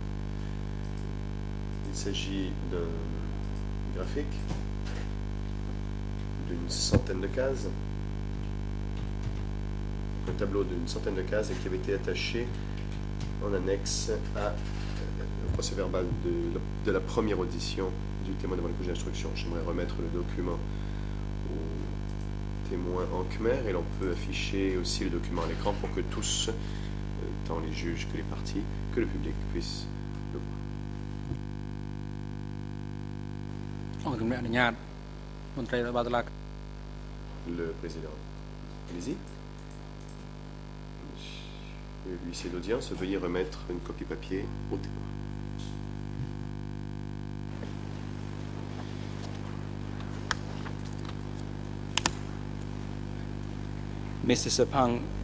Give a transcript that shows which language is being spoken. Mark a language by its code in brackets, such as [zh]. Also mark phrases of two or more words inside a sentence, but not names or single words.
[fr] Il s'agit d'un graphique d'une centaine de cases, un tableau d'une centaine de cases et qui avait été attaché en annexe au procès-verbal de la première audition du témoin devant le juge d'instruction. J'aimerais remettre le document au témoin en khmer et l'on peut afficher aussi le document à l'écran pour que tous, tant les juges que les parties, que le public puissent le voir. [km] អង្គជំនះអនុញ្ញាតមន្ត្រីរបស់តុលាការ [fr] Le président. Allez-y. Monsieur l'huissier d'audience, veuillez remettre une copie papier au témoin. Mr. Sopang,